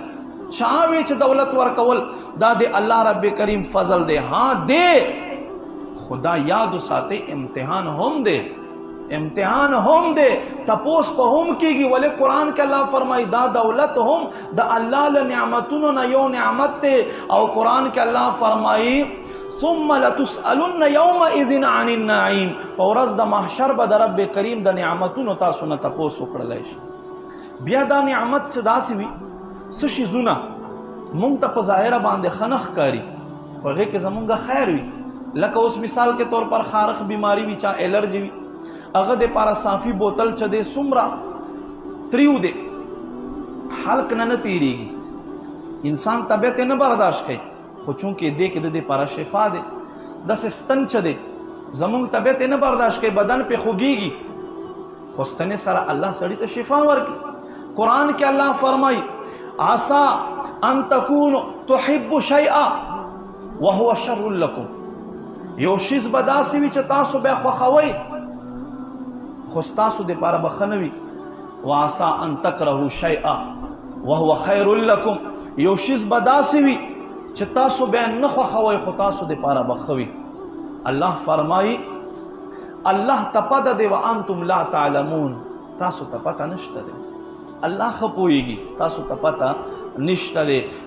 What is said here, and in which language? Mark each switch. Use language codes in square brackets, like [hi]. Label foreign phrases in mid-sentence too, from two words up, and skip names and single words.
[ps] چا وی چې دولت ورکول دا د الله رب کریم فضل دی؟ ها دی، خدا یاد ساتي امتحان هم دی، امتحان هم دی، تپوس په هم کېږي. ولې قرآن کې الله فرمایي دا دولت هم د الله له نعمتونو نه یو نعمت دی، او قرآن کې الله فرمایي [ar] ثم لتسألن یومئذ عن النعیم، [ps] په ورځ د محشر به د رب کریم د نعمتونو تاسو نه تپوس وکړلی شي. بیا دا نعمت چې داسې وي څه شیزونه مونږ ته په ظاهره باندې ښه نه ښکاري، خو هغې کې زمونږ خیر وي. لکه اوس مثال کې [ur] طور پر [ps] خارخ بیماری وي، چا الرجي وي، هغه د پاره صافي بوتل چې دی څومره تریو دی حلق نه تیریږي، انسان طبیعت یې نه برداشت کوي، خو چونکې دې کې د دې پاره شفا دی. داسې ستن چې دی زمونږ طبیعت یې نه برداشت کوي، بدن پې خوږېږي، خو ستنې سره الله سړي ته شفا ورکړي. قرآن کې الله فرمایي [ar] عسى ان تكونوا تحبوا شيئا وهو شر لكم، [ps] یو شیز به داسې وي چې تاسو بیا خوښوئ خو ستاسو دپاره به ښه نه وي. [ar] وعسى ان تکرهوا شیئا وهو خیر لكم، [ps] یو شیز به داسې وي چې تاسو بیا نه خوښوئ خو تاسو دپاره به ښه وي. الله فرمایي الله ته پته دی [ar] وانتم لا تعلمون، [ps] تاسو ته پته نشته دی، الله ښه پوهېږي، تاسو ته پته نشته دی.